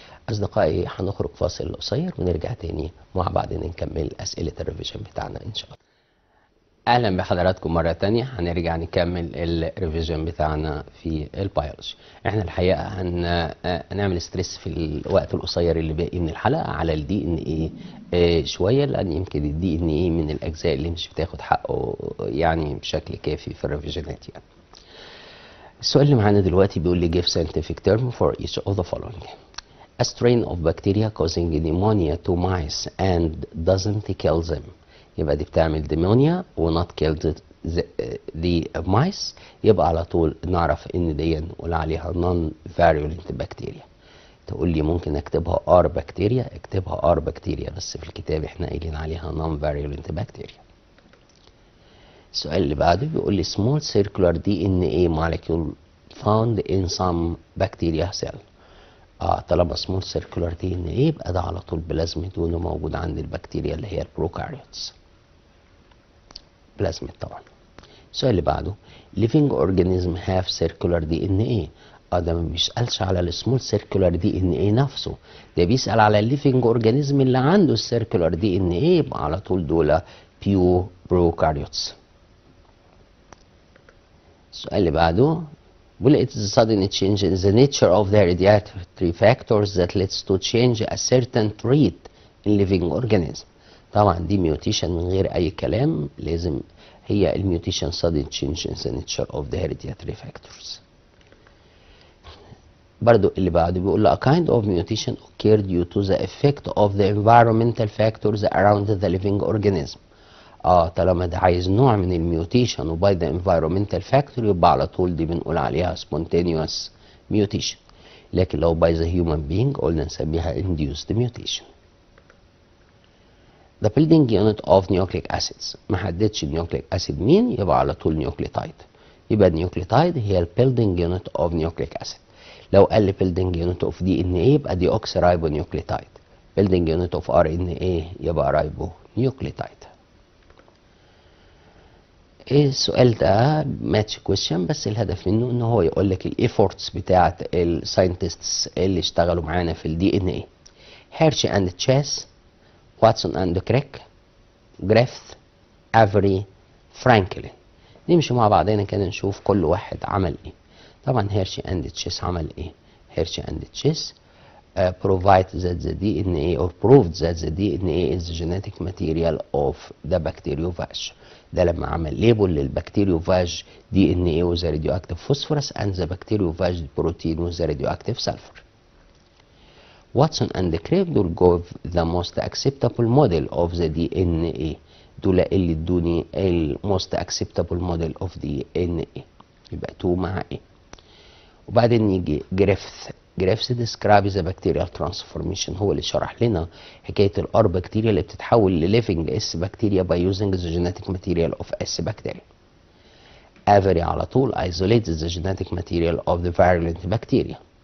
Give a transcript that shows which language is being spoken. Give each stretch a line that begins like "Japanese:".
Arabic: أصدقائي هنخرج فاصل قصير ونرجع تاني مع بعض نكمل أسئلة الريفيجن بتاعنا إن شاء الله. اهلا بحضراتكم مره تانية. هنرجع نكمل الريفيجن بتاعنا في البيولوجي. احنا الحقيقه هنعمل ستريس في الوقت القصير اللي باقي من الحلقه على الدي ان ايه شويه، لان يمكن الدي ان ايه من الاجزاء اللي مش بتاخد حقه يعني بشكل كافي في الريفيجنات يعني. السؤال اللي معانا دلوقتي بيقول لي
English: give scientific term for each of the following. A strain of bacteria causing pneumonia to mice and doesn't kill them.
Arabic: يبقى دي بتعمل ديمونيا ونوت كيلد دي مايس، يبقى على طول نعرف ان دي نقول عليها نون فاريولنت بكتيريا. تقول لي ممكن اكتبها ار بكتيريا، اكتبها ار بكتيريا، بس في الكتاب احنا قايلين عليها نون فاريولنت بكتيريا. السؤال اللي بعده بيقول لي
English: small circular DNA molecule found in some bacteria cell.
Arabic: طالما
English: small circular DNA
Arabic: يبقى ده على طول بلازميد دونه موجود عند البكتيريا اللي هي البروكاريوتس. بلازميد طبعا. السؤال اللي بعده
English: living organism have circular DNA.
Arabic: ده ما بيسألش على السمول سيركولار دي ان ايه نفسه، ده بيسأل على الليفنج اورجانيزم اللي عنده السيركولار دي ان ايه، يبقى على طول دول بيو بروكاريوتس.
English: السؤال اللي بعده بيقول it is a sudden change in the nature of the hereditary factors that leads to change a certain trait in living organism.
Arabic: طبعا دي ميوتيشن من غير اي كلام، لازم هي الميوتيشن
English: sudden change in the nature of the hereditary factors.
Arabic: برضو اللي بعده بيقول له
English: a kind of mutation occurred due to the effect of the environmental factors around the living organism.
Arabic: طالما ده عايز نوع من الميوتيشن وباي ذا
English: environmental factor
Arabic: يبقى على طول دي بنقول عليها
English: spontaneous mutation،
Arabic: لكن لو باي ذا
English: human being
Arabic: قلنا نسميها
English: induced mutation. The building unit of nucleic acids،
Arabic: ما حددش النيوكليك اسيد مين، يبقى على طول نيوكليتايد. يبقى النيوكليتايد هي ال
English: building unit of nucleic acid.
Arabic: لو قال
English: building unit of DNA
Arabic: يبقى دي
English: oxyribonucleotide. building unit of RNA يبقى ribonucleotide.
Arabic: السؤال ده ماتش كويشن، بس الهدف منه ان هو يقول لك الايفورتس بتاعت الساينتستس اللي اشتغلوا معانا في الدي ان ايه. هيرشي اند تشيس، واتسون اند كريك، جريفث، افري، فرانكلين. نمشي مع بعضنا كده نشوف كل واحد عمل ايه. طبعا هيرشي اند تشيس
English: عمل ايه؟ Hershey and Chase provide that the DNA or proved that the DNA is the genetic material of the bacteriophage.
Arabic: ده لما عمل ليبل للبكتيريوفاج
English: DNA with the radioactive phosphorus and the bacteriophage protein with the radioactive sulfur. Watson and Crick دول gave the most acceptable model of the DNA.
Arabic: دول اللي ادوني ال
English: most acceptable model of DNA.
Arabic: يبقى 2 مع ايه. وبعدين يجي جريفث
English: describes the bacterial transformation،
Arabic: هو اللي شرح لنا حكايه الار بكتيريا اللي بتتحول لليفنج اس بكتيريا
English: by using the genetic material of
Arabic: اس بكتيريا. افري على طول
English: isolates the genetic material of the virulent bacteria.